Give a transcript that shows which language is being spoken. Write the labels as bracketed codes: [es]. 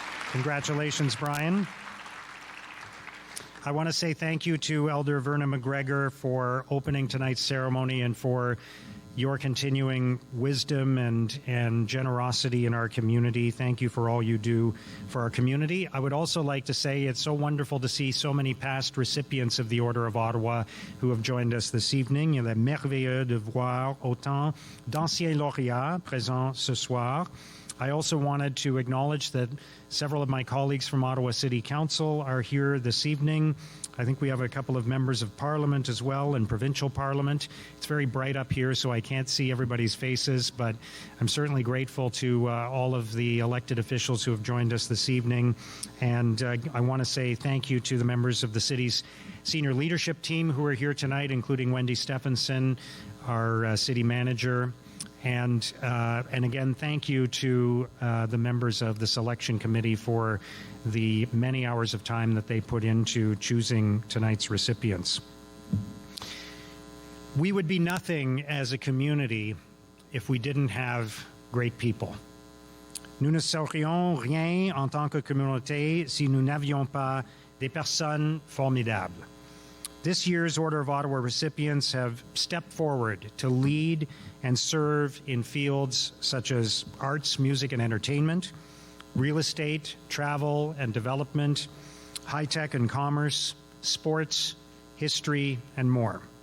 [en] Congratulations, Brian. I want to say thank you to Elder Verna McGregor for opening tonight's ceremony and for your continuing wisdom and generosity in our community. Thank you for all you do for our community. I would also like to say it's so wonderful to see so many past recipients of the Order of Ottawa who have joined us this evening. [fr] Il est merveilleux de voir autant d'anciens lauréats présents ce soir. [en] I also wanted to acknowledge that several of my colleagues from Ottawa City Council are here this evening. I think we have a couple of members of Parliament as well and Provincial Parliament. It's very bright up here, so I can't see everybody's faces, but I'm certainly grateful to all of the elected officials who have joined us this evening. And I want to say thank you to the members of the city's senior leadership team who are here tonight, including Wendy Stephenson, our city manager. And again, thank you to the members of the selection committee for the many hours of time that they put into choosing tonight's recipients. We would be nothing as a community if we didn't have great people. [fr] Nous ne serions rien en tant que communauté si nous n'avions pas des personnes formidables. [en] This year's Order of Ottawa recipients have stepped forward to lead and serve in fields such as arts, music, and entertainment, real estate, travel and development, high-tech and commerce, sports, history, and more.